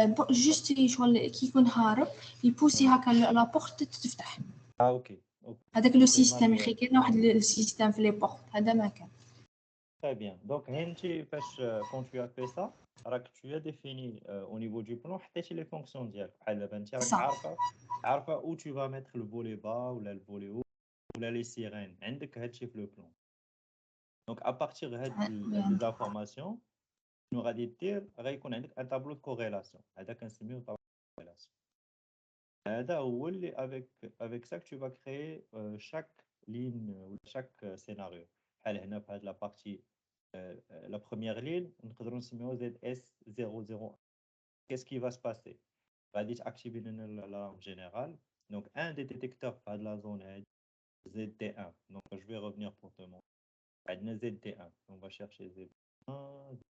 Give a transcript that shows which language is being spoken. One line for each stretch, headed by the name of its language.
Arabic: juste شغل كي يكون هارب يبوسي هكا لا بورت تفتح. اوكي هذاك لو سيستيم يا اخي كاين واحد السيستيم في لي بورت هذا ما كان.
French: Très bien. Donc
Arabic: هنتي فاش
French: quand tu as fait ça راك tu as défini au niveau du plan
Arabic: حطيتي
French: les fonctions
Arabic: ديالك بحال دابا انت راك عارفه
French: où tu vas mettre le volet bas ولا le volet haut ولا les sirènes
Arabic: عندك هادشي في
French: le plan. Donc à partir de ces informations nous
Arabic: غادي دير غيكون عندك
French: un tableau de corrélation.
Arabic: هذا كنسميوه
French: tableau de corrélation.
Arabic: هذا هو اللي
French: avec ça que tu vas créer chaque ligne ou chaque scénario.
Arabic: بحال هنا في هذه
French: la partie la première ligne
Arabic: نقدروا نسميوها
French: ZS001. Qu'est-ce qui va se passer?
Arabic: غادي تاكتيفي لنا l'alarme générale.
French: Donc un des détecteurs
Arabic: في هذه
French: la zone هذه ZD1. Donc je vais revenir pour te montrer. عندنا ZD1. On va chercher ZD1.